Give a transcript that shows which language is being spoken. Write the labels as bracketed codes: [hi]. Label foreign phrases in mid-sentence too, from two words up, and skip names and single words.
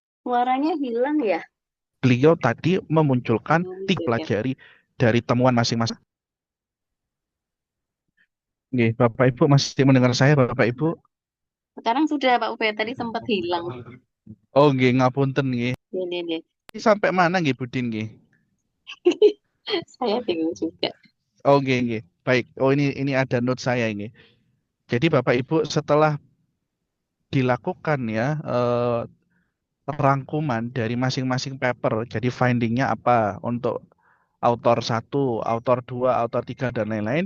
[id] Suaranya hilang ya? Beliau tadi memunculkan Oke, oke. pelajari dari temuan masing-masing. Nggih, Bapak Ibu masih mendengar saya, Bapak Ibu? Sekarang sudah Pak Ube, tadi sempat hilang. [jv] Oh, nggih, ngapunten nggih. [id] Ini. Ini sampai mana nggih, Budin nggih? Saya bingung juga. [jv] Oh, nggih, nggih. [id] Baik. Oh, ini ada note saya ini. Jadi Bapak Ibu setelah dilakukan ya rangkuman dari masing-masing paper. Jadi findingnya apa untuk autor satu, autor dua, autor tiga dan lain-lain.